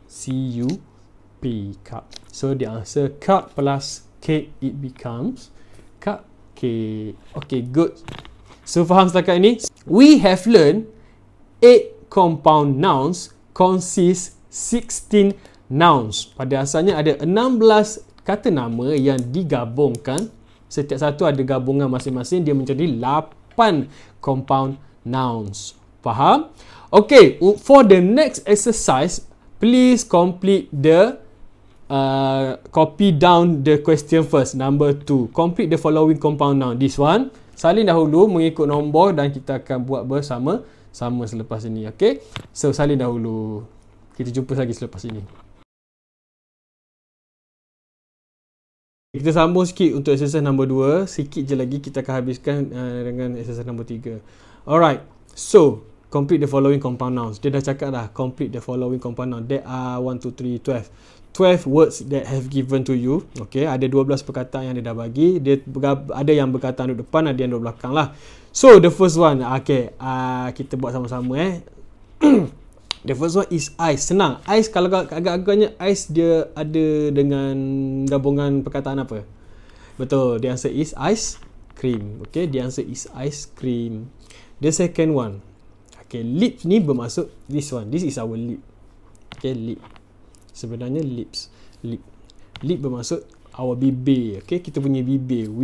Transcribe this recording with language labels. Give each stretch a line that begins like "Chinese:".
English: C-U-P, cup. So the answer cup plus cake, it becomes cupcake. Okay, good.
Malay: So faham setakat ini?
English: We have learned 8 compound nouns consist 16 nouns.
Malay: Pada asalnya ada 16 kata nama yang digabungkan. Setiap satu ada gabungan masing-masing, dia menjadi 8
English: compound nouns.
Malay: Faham?
English: Okay, for the next exercise, please complete the copy down the question first. Number 2, complete the following compound noun. This one,
Malay: salin dahulu mengikut nombor dan kita akan buat bersama-sama selepas ini. Okay, so salin dahulu. Kita jumpa lagi selepas ini. Kita sambung sikit untuk exercise number 2. Sikit je lagi kita akan habiskan dengan exercise number 3.
English: Alright, so complete the following compound nouns.
Malay: Dia dah cakap dah,
English: complete the following compound nouns. There are 1, 2, 3, 12 words that have given to you.
Malay: Okay, ada 12 perkataan yang dia dah bagi. Dia ada yang berkataan duduk depan, ada yang duduk belakang lah.
English: So the first one, okay,
Malay: kita buat sama-sama
English: The first one is ice.
Malay: Senang. Ice, kalau agak-agaknya ice dia ada dengan gabungan perkataan apa? Betul,
English: the answer is ice cream. Okay, the answer is ice cream. The second one, okay,
Malay: lips ni bermaksud
English: this one. This is our lip. Okay, lip.
Malay: Sebenarnya lips. Lip bermaksud
English: our
Malay: bibir. Okay, kita punya bibir.